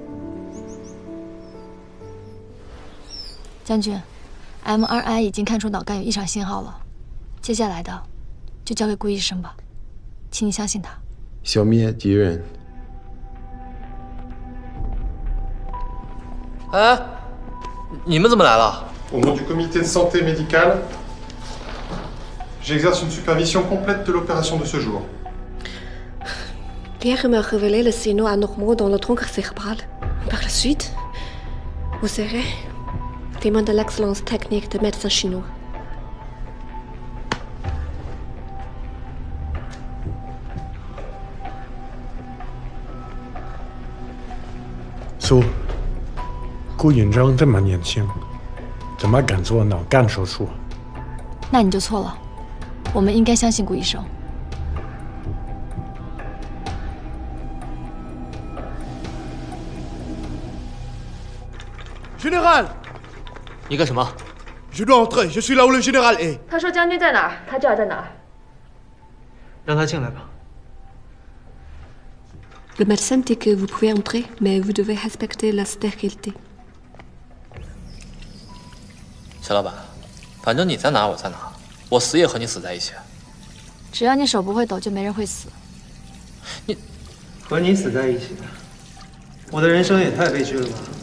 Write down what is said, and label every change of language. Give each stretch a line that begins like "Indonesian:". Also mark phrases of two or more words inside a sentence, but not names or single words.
Chinese: 将军 ，MRI 已经看出脑干有异常信号了，接下来的就交给顾医生吧，请你相信他。消灭敌人。哎，你们怎么来了？
French: Au nom du comité de santé médicale, j'exerce une supervision complète de l'opération de ce jour. Hier me révélé le signaux anormaux dans le tronc cérébral. Par la suite, vous serez témoin de l'excellence technique des médecins chinois.
Chinese: 苏，顾院长这么年轻，怎么敢做脑干手术？那你就错了，我们应该相信顾医生。
French: Général，
Chinese: 你干什么
French: Je dois entrer, je suis là où le général est.
Chinese: 他说将军在哪儿，他就要在哪儿。让他进来吧。
French: Le médecin dit que vous pouvez entrer, mais vous devez respecter la stérilité.
Chinese: 小老板，反正你在哪我在哪，我死也和你死在一起。只要你手不会抖，就没人会死。你和你死在一起的，我的人生也太悲剧了吧！